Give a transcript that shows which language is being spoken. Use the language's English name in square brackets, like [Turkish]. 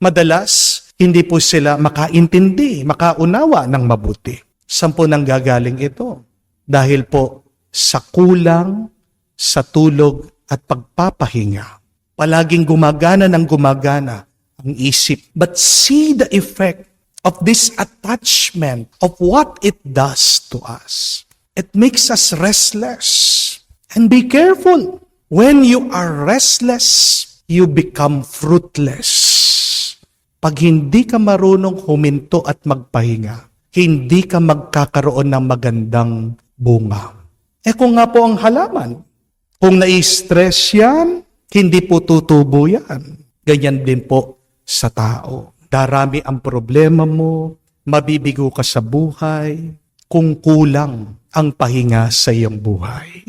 [Filipino] Madalas, hindi po sila makaintindi, makaunawa ng mabuti. Saan po nang gagaling ito? Dahil po sa kulang, sa tulog at pagpapahinga. Palaging gumagana ng gumagana ang isip. [English] But see the effect of this attachment, of what it does to us. It makes us restless. And be careful. When you are restless, you become fruitless. [Filipino] Pag hindi ka marunong huminto at magpahinga, hindi ka magkakaroon ng magandang bunga. Kung nga po ang halaman, kung nai-stress yan, hindi po tutubo yan. Ganyan din po sa tao. Darami ang problema mo, mabibigo ka sa buhay, kung kulang ang pahinga sa iyong buhay.